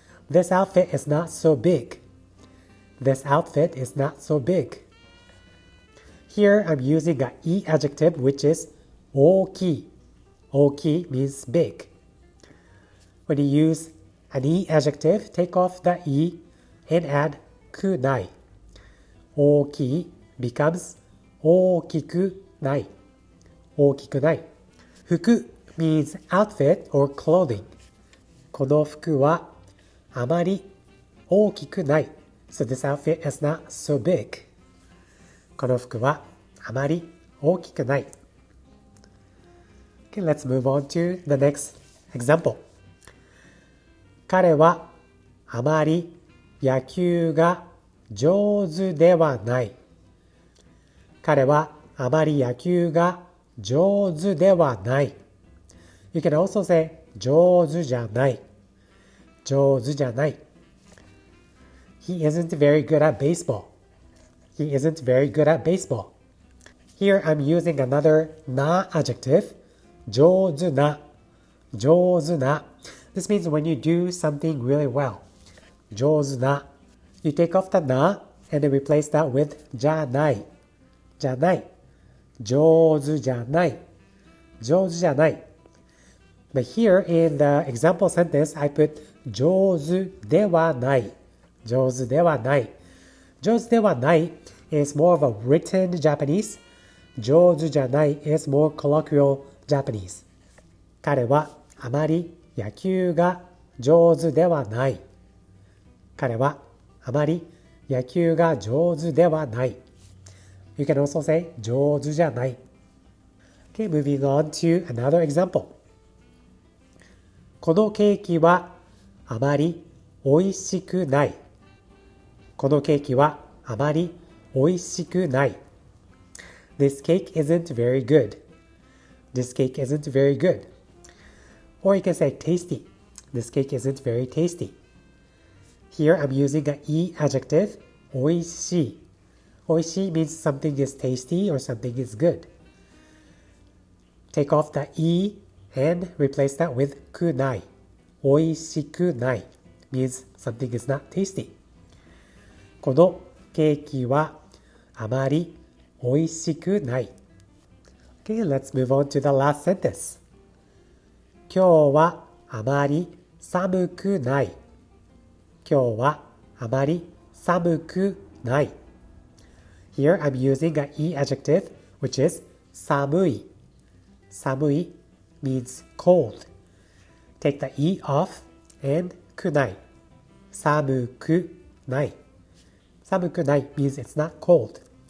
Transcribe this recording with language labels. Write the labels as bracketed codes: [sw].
[en] This outfit is not so big. This outfit is not so big. Here I'm using a い adjective which is 大きい。大きい means big. When you use an い adjective, take off the い and add くない。 [ja] 大きい becomes 大きくない。大きくない。 [en] 服 means outfit or clothing. [ja] この服はあまり大きくない。 [en] So this outfit is not so big. [ja] この服はあまり大きくない。 [en] Okay, let's move on to the next example. [ja] 彼はあまり野球が上手ではない。彼はあまり野球が上手ではない。 [en] You can also say 上手じゃない。 [ja] 上手じゃない。 [en] He isn't very good at baseball. He isn't very good at baseball. Here I'm using another na adjective, 上手な, 上手な. This means when you do something really well. 上手な.You take off the na and then replace that with じゃない.じゃない. [ja] 上手じゃない.上手じゃない. [en] But here in the example sentence, I put 上手ではない. [ja] 上手ではない. [en] 上手ではない is more of a written Japanese. 上手じゃない is more colloquial Japanese. [ja] 彼はあまり野球が上手ではない。彼はあまり野球が上手ではない。 [en] You can also say 上手じゃない。 Okay, moving on to another example. [ja] このケーキはあまり美味しくない。このケーキはあまり美味しくない。 [en] This cake isn't very good. This cake isn't very good. Or you can say tasty. This cake isn't very tasty. Here I'm using an e adjective, おいしい. おいしい means something is tasty or something is good. Take off the e and replace that with くない. おいしくない means something is not tasty. [ja] このケーキはあまりおいしくない。 [en] Okay, let's move on to the last sentence. [ja] 今日はあまり寒くない。今日はあまり寒くない。 [en] Here I'm using an e adjective, which is 寒い。寒い means cold. Take the e off and くない。 [ja] 寒くない。 [en] 寒くない means it's not cold.